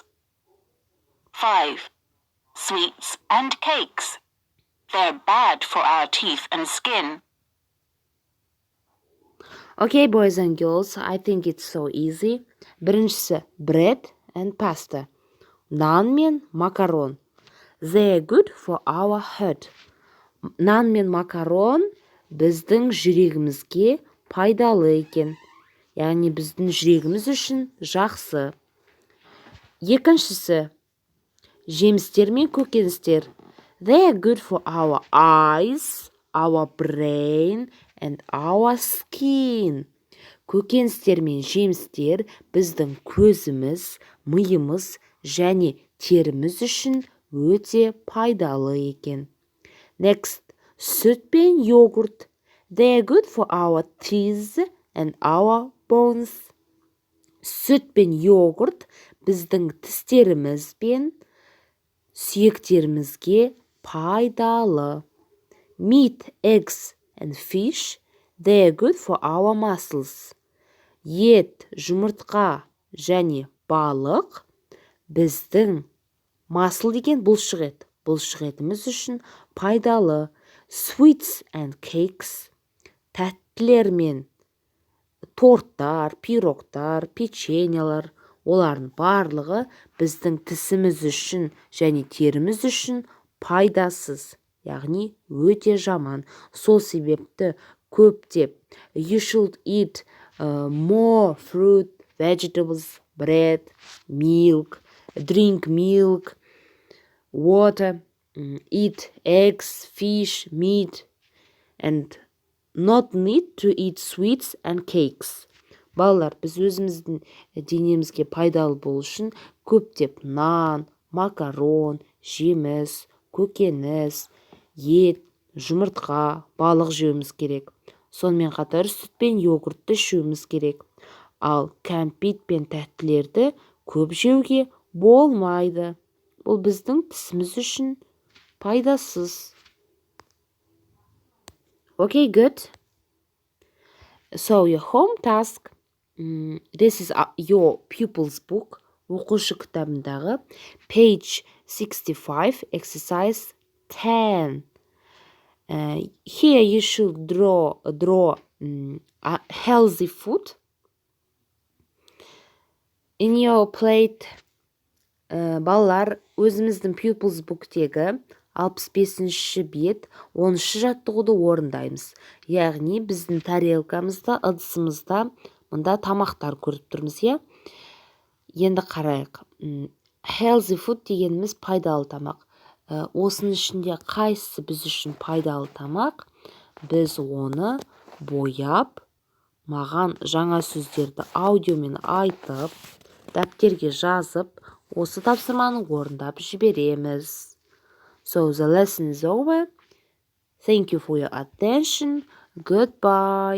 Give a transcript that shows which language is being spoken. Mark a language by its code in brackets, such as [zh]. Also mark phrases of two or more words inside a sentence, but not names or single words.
[en] 5. Sweets and cakes. They're bad for our teeth and skin. Okay, boys and girls, I think it's so easy. [kk] Біріншісі [en] bread and pasta. [kk] Нан мен макарон. [en] They're good for our heart. [kk] Нан мен макарон біздің жүрегімізге пайдалы екен. Яғни біздің жүрегіміз үшін жақсы. Екіншісі жемістер мен көкөністер. [en] They're good for our eyes, our brain, and our skin. [kk] Көкөністер мен жемістер біздің көзіміз, миымыз және теріміз үшін өте пайдалы екен. Next, сүт пен йогурт. [en] They're good for our teeth and our bones. [kk] Сүт пен йогурт біздің тістеріміз бен сүйектерімізге пайдалы. [en] Meat, eggs, and fish, they're good for our muscles. [kk] Ет, жұмыртқа және балық біздің muscle деген бұлшық ет. Бұлшық етіміз үшін пайдалы. [en] Sweets and cakes, [kk] тәттілер мен торттар, пирогтар, печеньелар, олардың барлығы біздің тісіміз үшін және теріміз үшін пайдасыз. Яғни өте жаман. Сол себепті көптеп. [en] You should eat more fruit, vegetables, bread, milk, drink milk, water, eat eggs, fish, meat, and not need to eat sweets and cakes. [kk] Балалар, біз өзіміздің денемізге пайдалы болу үшін көптеп нан, макарон, жеміс, көкөніс, ет, жұмыртқа, балық жеуіміз керек. Сонымен қатар сүт пен йогуртты ішуіміз керек. Ал кәмпит пен тәттілерді көп жеуге болмайды. Бұл біздің тісіміз үшін пайдасыз. [en] Okay, good. So your home task, this is your pupil's book, [kk] оқушы кітабындағы page 65, exercise 10. [en] Here you should draw a healthy food. In your plate, [kk] балалар, өзіміздің [en] pupil's book'тегі [kk] 65-ші бет 10-шы жаттығуды орындаймыз. Яғни біздің тарелкамызда, ыдысымызда мұнда тамақтар көріп тұрмыз, иә? Енді қарайық. [en] Healthy food [kk] дегеніміз пайдалы тамақ. Осының ішінде қайсысы біз үшін пайдалы тамақ? Біз оны бояп, маған жаңа сөздерді аудиомен айтып, дәптерге жазып, осы тапсырманы орындап жібереміз. [en] So the lesson is over. Thank you for your attention. Goodbye.